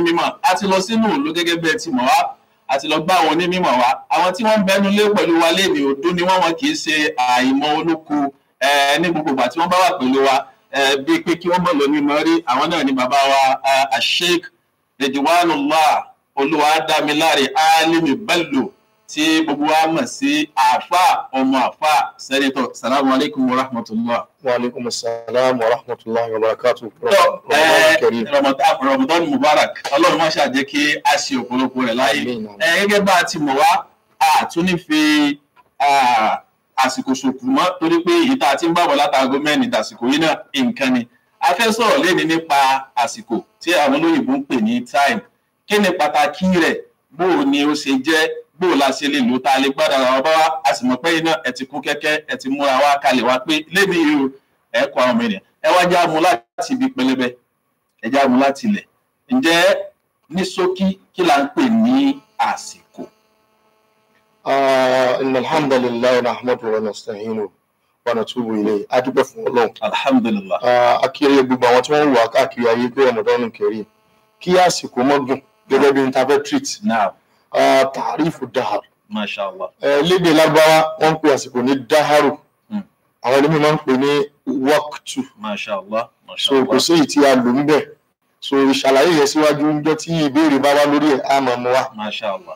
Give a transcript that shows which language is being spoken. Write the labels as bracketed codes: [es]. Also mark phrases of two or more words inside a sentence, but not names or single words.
[yo] mímọ̀ àti lọ sínú ìlú gẹ́gẹ́ bí ẹ ti mọ̀ wá àti lọ gbá àwọn onímọ̀ wá àwọn tí wọ́n ń bẹnu lé pẹ̀lú wa léèdè òdo ni wọ́n kì í ṣe àìmọ̀ olóko ní gbogbo ìgbà tí wọ́n bá wà pẹ̀lú wa bíi pé kí wọ́n mọ̀ lọ ní mọ́rí àwọn náà ni bàbá wa Sheikh Ridwanullah Olúwadámiláre Alimi Bello tí gbogbo wa mọ̀ sí àfà ọmọ àfà sẹ́nitọ̀. [ar] سلام عليكم ورحمة الله. وعليكم السلام ورحمة الله وبركاته. رمضان مبارك. [yo] Ọlọ́run má ṣe jẹ́ kí a ṣe ọ̀pọ̀lọpọ̀ rẹ̀ láyé. Gẹ́gẹ́ bá a ti mọ̀ wá, a tún ní fi àsìkò ṣòkù mọ́ torí pé èyí tá a ti ń bá bọ̀ látago mẹ́rin dàsìkò yìí náà nǹkan ni. A fẹ́ sọ̀rọ̀ léni nípa àsìkò tí àwọn olóyìnbó ń pè ní time. Kí ni pàtàkì rẹ̀? Bó ni ó ṣe jẹ́? Bó la ṣe lè lò tá a lè gbádùn ara wa bá wa? A sì mọ̀ pé iná ẹ ti kún kẹ́kẹ́ ẹ ti múra wá kalẹ̀ wá pé lébi yìí ẹ kọ àwọn ọmọ ènìyàn. Ẹ wá já mu láti ibi pẹlẹbẹ. Ẹ já mu láti ilẹ̀. Ǹjẹ́ ní ṣókí kí la ń pè ní àsìkò? [ar] إن الحمد لله نحمده ونستعينه ونتوب إليه. [yo] A dúpẹ́ fún Ọlọ́run. Alhamdulillah. Akiri gbogbo àwọn tí wọ́n wà káàkiri ayé pé [ar] رمضان كريم [yo] kí àsìkò mọ́gùn gẹ́gẹ́ bí interpret. Now, [ar] تعريف الدهر. [yo] mashallah. Lédè Lárúbáwá wọ́n ń pè àsìkò ní daharu. Àwọn ẹlẹ́mìí máa ń pè ní waqtu. Mashallah. So kò sí èyí tí a lò ń bẹ̀. So ìṣàlàyé yẹn síwájú ń jẹ́ tí ìbéèrè bá wá lórí ẹ̀ á máa mú wa. Mashallah.